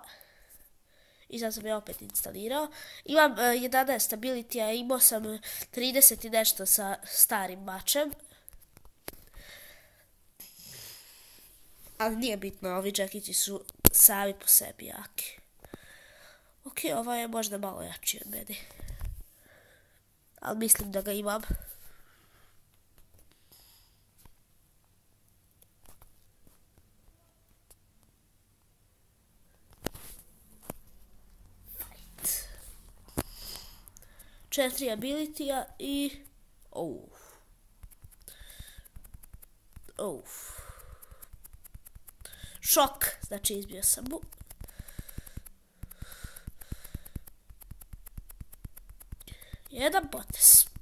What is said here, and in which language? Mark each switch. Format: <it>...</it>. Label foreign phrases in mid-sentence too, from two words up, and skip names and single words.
<hr>I sad sam je opet instalirao. Imam 11 ability, a imao sam 30 i nešto sa starim mačem. Ali nije bitno, ovi džekići su sami po sebi jaki. Ok, ovaj je možda malo jači od mene. Ali mislim da ga imam. Fight. 4 ability-a i... Šok, znači izbio sam mu. Jedan potez.</hr>